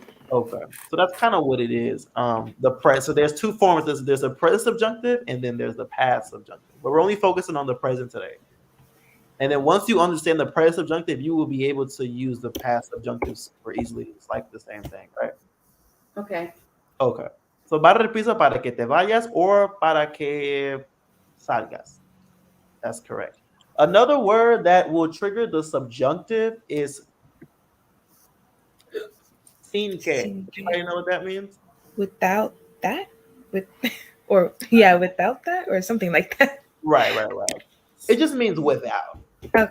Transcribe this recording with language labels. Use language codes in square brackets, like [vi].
[en] Okay, so that's kind of what it is. So there's two forms. There's a present subjunctive and then there's the past subjunctive. But we're only focusing on the present today. And then once you understand the present subjunctive, you will be able to use the past subjunctive super easily. It's like the same thing, right? Okay. Okay. [es] So para el piso para que te vayas or para que salgas. [en] That's correct. Another word that will trigger the subjunctive is sin que. [es] Sin que. [en] Anybody know what that means? Without that? With or yeah, without that or something like that. Right. It just means without. Not